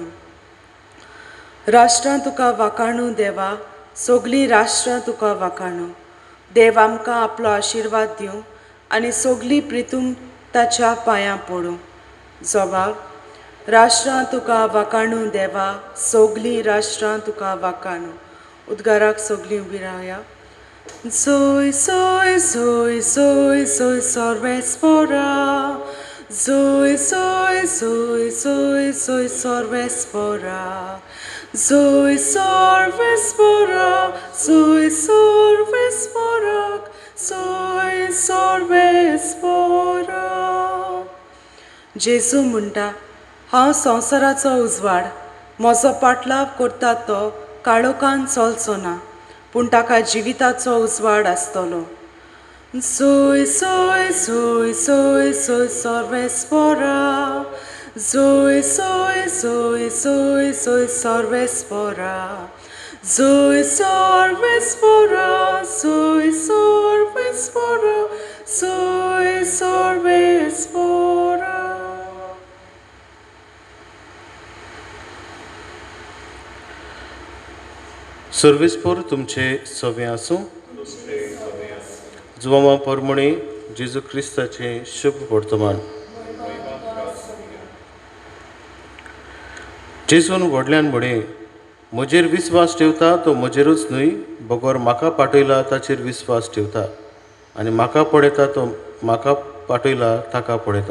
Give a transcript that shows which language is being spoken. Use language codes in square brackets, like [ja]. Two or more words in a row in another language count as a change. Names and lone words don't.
[kok] राष्ट्रां तुका वाखाणू देवा, सोगलीं राष्ट्रां तुका वाखाणू. देव आमकां आपलो आशिर्वाद दिवं आनी सोगलीं प्रितूम ताच्या पांयां पडूं. जबाब, राष्ट्रां तुका वाखाणू देवा, सोगलीं राष्ट्रां तुका वाखाणू. उद्गाराक सोगलीं उबीं रावया. Zoe, Zoe, Zoe, Zoe, Zoe, Sorvespora. Zoe, Zoe, Zoe, Zoe, Zoe, Sorvespora. Zoe, Sorvespora. Zoe, Sorvespora. Zoe, Sorvespora. जेजू म्हणटा, हांव संवसाराचो उजवाड. म्हजो पाटलाव करता तो काळोखान चलचो ना, पूण ताका जिविताचो उजवाड आसतलो. Zoe, Zoe, Zoe, Zoe, Zoe, Sorvespora. Zoe, Zoe, Zoe, Zoe, Zoe, Sorvespora. Zoe, Sorvespora. Zoe, Sorvespora. Zoe, Sorvespora. सर्वेस्पोर तुमचे सवे आसूं. जुवामा पोरमोणी जेजू क्रिस्ताचे शुभ वर्तमान. जेजून व्हडल्यान म्हणे, म्हजेर विस्वास ठेवता तो म्हजेरूच न्हय, बगोर म्हाका पाठयला ताचेर विस्वास ठेवता, आनी म्हाका पळयता तो म्हाका पाठयला ताका पळयता.